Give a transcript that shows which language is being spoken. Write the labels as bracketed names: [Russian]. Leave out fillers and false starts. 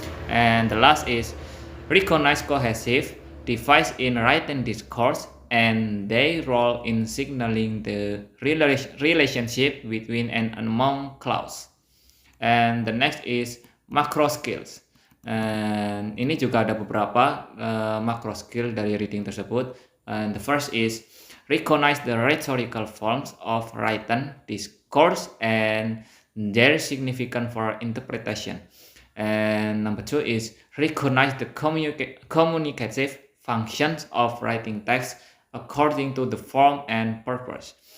[English] And the last is recognize cohesive device in written discourse and their role in signaling the relationship between and among clause. And the next is macro skills. [Indonesian] And ini juga ada beberapa macro skill dari reading tersebut. [English] And the first is recognize the rhetorical forms of written discourse and their significance for interpretation. And number two is recognize the communicative functions of writing text according to the form and purpose.